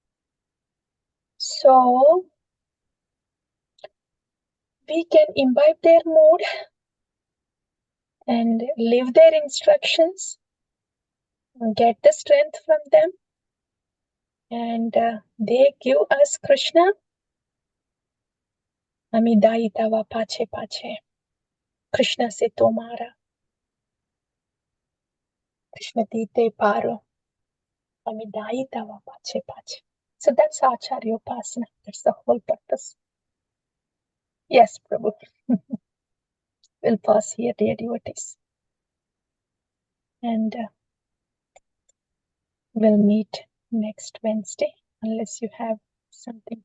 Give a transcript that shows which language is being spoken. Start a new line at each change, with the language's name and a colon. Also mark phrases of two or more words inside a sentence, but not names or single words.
English: So we can imbibe their mood and live their instructions, get the strength from them, and they give us Krishna.
Bangla: আমিদাই তব পাছে পাছে. কৃষ্ণ সে তোমার। কৃষ্ণ দিতে পারো. আমিদাই তব পাছে পাছে.
English: So that's Acharya Upasana. That's the whole purpose. Yes, Prabhu. We'll pause here, dear devotees. And we'll meet next Wednesday, unless you have something to